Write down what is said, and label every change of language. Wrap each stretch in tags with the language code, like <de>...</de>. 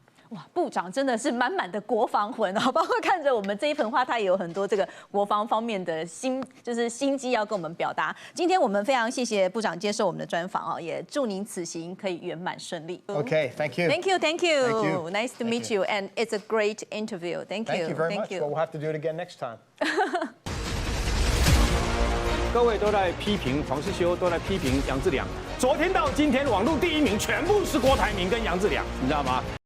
<zh>哇，部长真的是满满的国防魂啊！包括看着我们这一盆花，他也有很多这个国防方面的心机要跟我们表达。今天我们非常谢谢部长接受我们的专访啊，也祝您此行可以圆满顺利。</zh> <en>Okay, thank you. Thank you, thank you. Thank you. Nice to meet you, and it's a great interview. Thank you. Thank you very much. Well, we'll have to do it again next time.</en> <zh>各位都在批评黄世修，都在批评杨志良。昨天到今天，网络第一名全部是郭台铭跟杨志良，你知道吗？</zh>